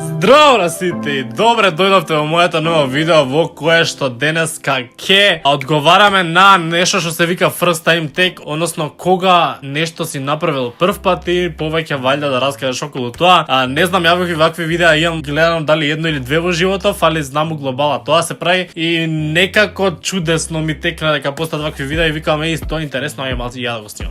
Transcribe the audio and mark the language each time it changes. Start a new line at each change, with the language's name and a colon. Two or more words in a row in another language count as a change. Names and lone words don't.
Macedonian: Здраво на сите! Добре дојдовте во моето ново видео во кое што денеска ќе одговараме на нешто што се вика
English: first time take,
Macedonian: односно кога нешто си направил прв пат и повеќе валјда да раскажеш околу тоа. Не знам, ја вакви видеа имам гледано дали едно или две во животов, али знам у глобала тоа се прави и некако чудесно ми текна дека постат вакви видеа и викам тоа е интересно, ај малку ја да го снимам.